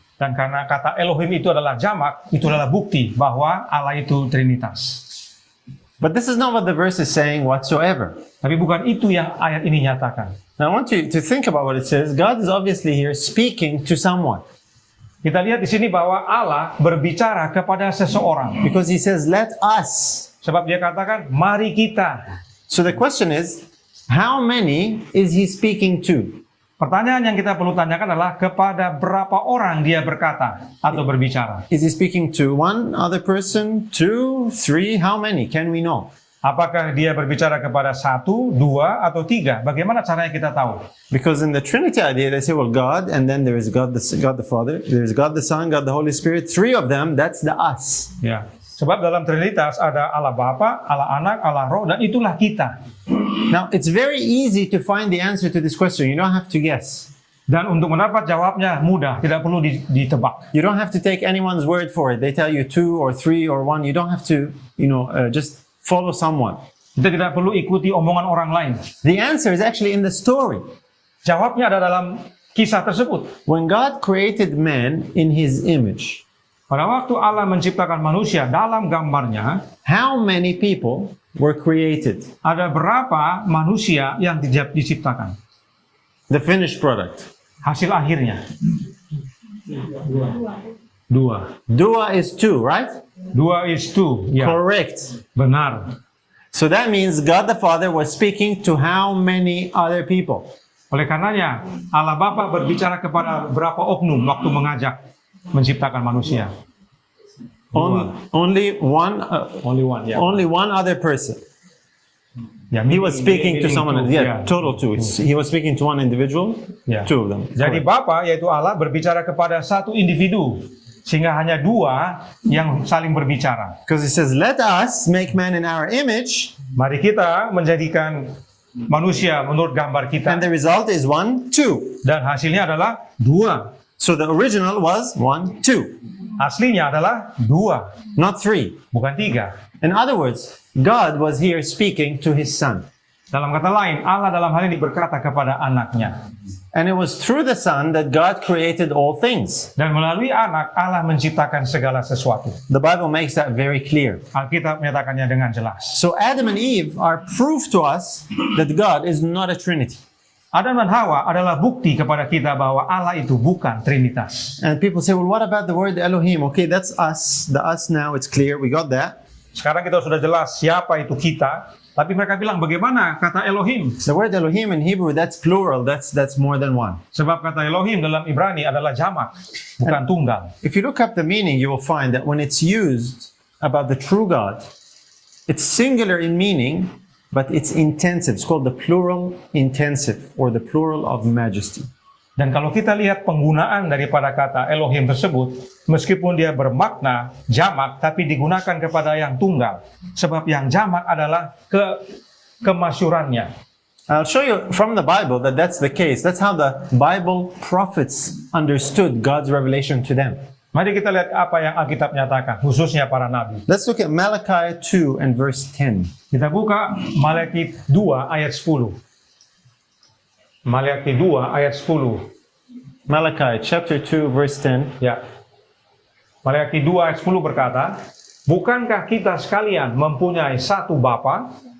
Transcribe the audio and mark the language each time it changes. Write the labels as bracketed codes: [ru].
[id] Dan karena kata Elohim itu adalah jamak, itu adalah bukti bahwa Allah itu Trinitas. [en] But this is not what the verse is saying whatsoever. [id] Tapi bukan itu yang ayat ini nyatakan. [en] Now I want you to think about what it says. God is obviously here speaking to someone. [id] Kita lihat di sini bahwa Allah berbicara kepada seseorang. [en] Because he says, let us. [id] Sebab dia katakan, mari kita. [en] So the question is, how many is he speaking to? [id] Pertanyaan yang kita perlu tanyakan adalah kepada berapa orang dia berkata atau berbicara. [en] Is he speaking to one other person, two, three? How many? Can we know? [id] Apakah dia berbicara kepada satu, dua, atau tiga? Bagaimana caranya kita tahu? [en] Because in the Trinity idea, they say, well, God, and then there is God the Father, there is God the Son, God the Holy Spirit. Three of them, that's the us. [id] Ya. Sebab dalam Trinitas ada Allah Bapa, Allah Anak, Allah Roh, dan itulah kita. [en] Now, it's very easy to find the answer to this question. You don't have to guess. [id] Dan untuk mendapat jawabnya mudah, tidak perlu ditebak. [en] You don't have to take anyone's word for it. They tell you two or three or one. You don't have to, just follow someone. [id] Kita tidak perlu ikuti omongan orang lain. [en] The answer is actually in the story. [id] Jawabnya ada dalam kisah tersebut. [en] When God created man in his image, [id] Pada waktu Allah menciptakan manusia dalam gambarnya, [en] how many people were created? [id] ada berapa manusia yang diciptakan? [en] The finished product. [id] Hasil akhirnya. Dua. [en] Dua is two, right? Dua is two. Ya, Correct. [id] benar. [en] So that means God the Father was speaking to how many other people? [id] Oleh karenanya, Allah Bapa berbicara kepada berapa oknum waktu mengajak menciptakan manusia. [en] Only one. Only one. Ya. Only one other person. [id] Ya, [en] He was speaking to meaning someone. two. Yeah, total two. He was speaking to one individual. [id] Ya. [en] Two of them. [id] Jadi [en] Correct. [id] Bapa yaitu Allah berbicara kepada satu individu, sehingga hanya dua yang saling berbicara. [en] Because it says, "Let us make man in our image," [id] Mari kita menjadikan manusia menurut gambar kita, [en] and the result is 1, 2. [id] dan hasilnya adalah dua. [en] So the original was 1, 2, [id] Aslinya adalah dua, [en] not 3. [id] bukan tiga. [en] In other words, God was here speaking to His Son, [id] Dalam kata lain, Allah dalam hal ini berkata kepada anaknya. [en] and it was through the Son that God created all things. [id] Dan melalui anak, Allah menciptakan segala sesuatu. [en] The Bible makes that very clear. [id] Alkitab menyatakannya dengan jelas. [en] So Adam and Eve are proof to us that God is not a Trinity. [id] Adam dan Hawa adalah bukti kepada kita bahwa Allah itu bukan Trinitas. [en] And people say, well, what about the word Elohim? Okay, that's us. The us now, it's clear. We got that. [id] Sekarang kita sudah jelas siapa itu kita, tapi mereka bilang bagaimana kata Elohim? [en] The word Elohim in Hebrew, that's plural. That's more than one. [id] Sebab kata Elohim dalam Ibrani adalah jamak, bukan tunggal. [en] If you look up the meaning, you will find that when it's used about the true God, it's singular in meaning, but it's intensive. It's called the plural intensive, or the plural of majesty. [id] Dan kalau kita lihat penggunaan daripada kata Elohim tersebut, meskipun dia bermakna jamak, tapi digunakan kepada yang tunggal. Sebab yang jamak adalah kemasyurannya. [en] I'll show you from the Bible that that's the case. That's how the Bible prophets understood God's revelation to them. [id] Mari kita lihat apa yang Alkitab nyatakan, khususnya para nabi. [en] Let's look at Malachi 2 and verse 10. [id] Kita buka Malaki 2 ayat 10. Malaki 2 ayat 10. [en] Malachi chapter 2 verse 10. [id] Ya. Malaki 2 ayat 10 berkata, bukankah kita sekalian mempunyai satu Bapa?